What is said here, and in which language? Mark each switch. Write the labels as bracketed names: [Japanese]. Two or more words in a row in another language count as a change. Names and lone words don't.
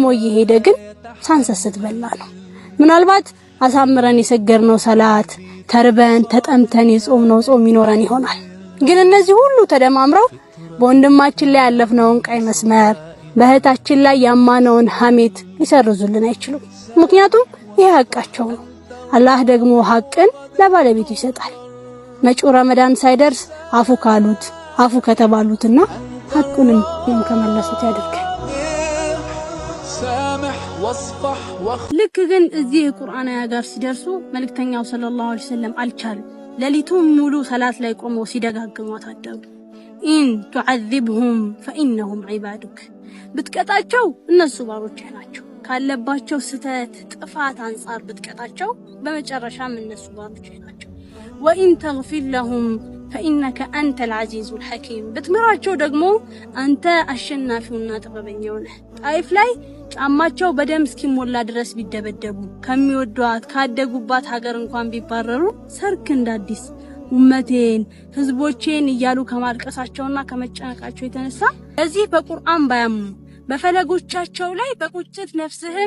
[Amharic] እየሄደ ግን ሳንሰስት በላ ነው ምናልባት አሳምረን የሰገርነው ሰላት ተርበን ተጠምተን የጾምነው ጾም ይኖረን ይሆናል ግን እነዚህ ሁሉ ተደማምረው በወንድማችን ላይ ያለፍነውን ቀይ መስመር በእህታችን ላይ ያማነውን ሐሜት ሊሰርዙልን አይችሉም ምክንያቱም ይሄ ሐቃቸው ነው አላህ ደግሞ ሐቅን ለባለቤቱ ይሰጣል መጪው ረመዳን ሳይደርስ አፉ ካሉት አፉ ከተባሉትና ሐቁንም ከመለሱት ያድርገን ልክ ግን እዚህ ቁርአን አያ ጋር ሲደርሱ መልእክተኛው [Arabic] صلى الله عليه وسلم [Amharic] አልቻሉ ለሊቱም ሙሉ ሰላት ላይ ቆመው ሲደጋግሟት አደሩ [Arabic] إن تعذبهم فإنهم عبادك [Amharic] ብትቀጣቸው እነሱ ባሮች ናቸው ካለባቸው ስተት ጥፋት አንፃር ብትቀጣቸው በመጨረሻም እነሱ ባሮች ናቸው [Arabic] وإن تغفر لهم فإنك أنت العزيز الحكيم [Amharic] ብትምራቸው ደግሞ አንተ አሸናፊውና ጥበበኛው ነህ ጣይፍ ላይ ጫማቸው በደም እስኪሞላ ድረስ ቢደበደቡ ከሚወዷት ካደጉባት ሀገር እንኳን ቢባረሩ ሰርክ እንዳዲስ ኡመቴን ህዝቦቼን እያሉ ከማልቀሳቸውና ከመጨነቃቸው የተነሳ እዚህ በቁርአን ባያምኑ በፈለጎቻቸው ላይ በቁጭት ነፍስህን